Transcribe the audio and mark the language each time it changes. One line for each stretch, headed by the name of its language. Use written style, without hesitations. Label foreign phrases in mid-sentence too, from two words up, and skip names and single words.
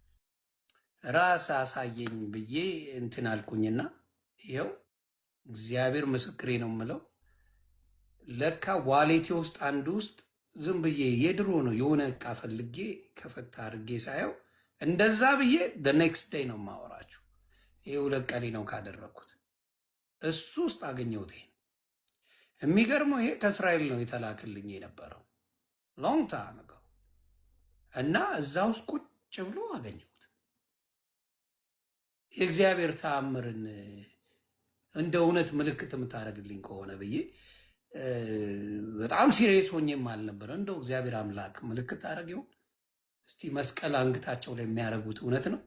Amharic: ራስ አሳየኝ ብዬ እንትን አልኩኝና ይኸው እግዚአብሔር ምስክሬ ነው የምለው። ለካ ዋሌቴ ውስጥ አንዱ ውስጥ ዝም ብዬ የድሮ ነው የሆነ ዕቃ ፈልጌ ከፈታ አድርጌ ሳየው እንደዛ ብዬ
English: the next day
Amharic: ነው የማወራችሁ። ይሄ 2 ቀን ነው ካደረኩት። እሱ ውስጥ አገኘሁት። የሚገርመው ይሄ ከእስራኤል ነው የተላክልኝ የነበረው
English: long time ago
Amharic: እና እዛ ውስጥ ቁጭ ብሎ አገኘሁት። የእግዚአብሔር ተአምርን እንደ እውነት ምልክት የምታደርግልኝ ከሆነ ብዬ በጣም ሲሪየስ ሆኜም አልነበረ። እንደው እግዚአብሔር አምላክ ምልክት ታደርገው እስቲ መስቀል አንገታቸው ላይ የሚያደርጉት እውነት ነው